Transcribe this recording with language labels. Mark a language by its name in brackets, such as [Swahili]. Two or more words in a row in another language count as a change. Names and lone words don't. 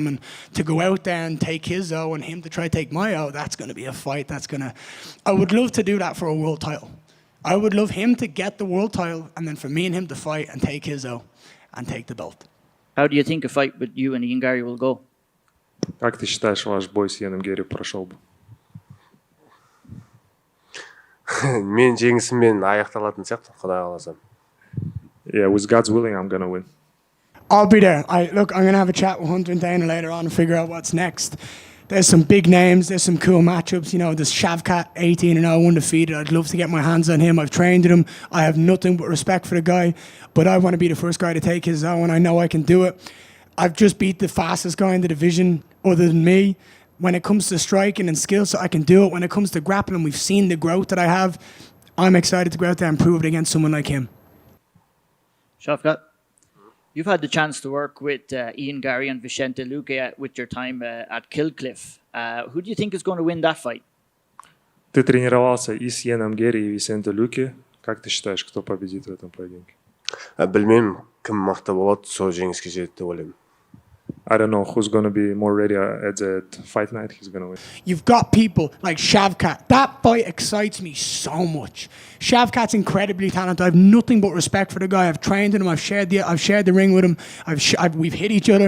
[English] And to go out there and take his O and him to try to take my O, that's going to be a fight. I would love to do that for a world title. I would love him to get the world title and then for me and him to fight and take his O and take the belt. How do you think a fight with you and Ian Garry will go? [Russian] Как ты считаешь, ваш бой с Иеном Герри прошел бы? [Kazakh] Мен жеңісіммен аяқталатын сияқты, Құдай қаласа. [English] Yeah, with God's willing, I'm gonna win. I'll be there. I'm going to have a chat with Hunter and Dana later on and figure out what's next. There's some big names. There's some cool matchups. There's Shavkat, 18-0, undefeated. I'd love to get my hands on him. I've trained with him. I have nothing but respect for the guy. But I want to be the first guy to take his O, and I know I can do it. I've just beat the fastest guy in the division other than me. When it comes to striking and skill, so I can do it. When it comes to grappling, we've seen the growth that I have. I'm excited to go out there and prove it against someone like him. Shavkat, you've had the chance to work with Ian Garry and Vicente Luque with your time at Kilcliff. Who do you think is going to win that fight? [Russian] Ты тренировался и с Иеном Герри, и Висенте Люке. Как ты считаешь, кто победит в этом поединке? [Kazakh] Білмеймін, кім мықты болады, сол жеңіске жетеді деп ойлаймын. [English] I don't know who's going to be more ready at that fight night. He's going to win. You've got people like Shavkat. That fight excites me so much. Shavkat's incredibly talented. I have nothing but respect for the guy. I've trained with him. I've shared the ring with him. We've hit each other.